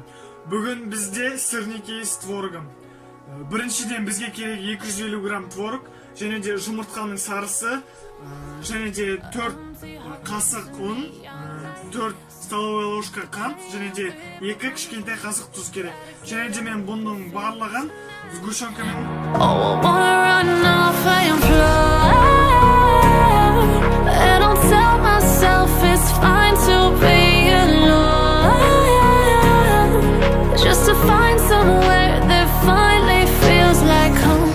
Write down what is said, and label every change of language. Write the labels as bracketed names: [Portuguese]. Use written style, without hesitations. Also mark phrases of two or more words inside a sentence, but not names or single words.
[Kazakh] Бүгін бізде [Russian] сырники с творогом. [Kazakh] Біріншіден бізге керек 250 грамм творог, және де жұмыртқаның сарысы, және де 4 қасық ұн, 4 [Russian] столовая ложка [Kazakh] қант, және де 2 кішкентай қасық тұз керек. Және де мен бұның барлығын сгущенкамен. [English] It's fine to be alone, just to find somewhere that finally feels like home.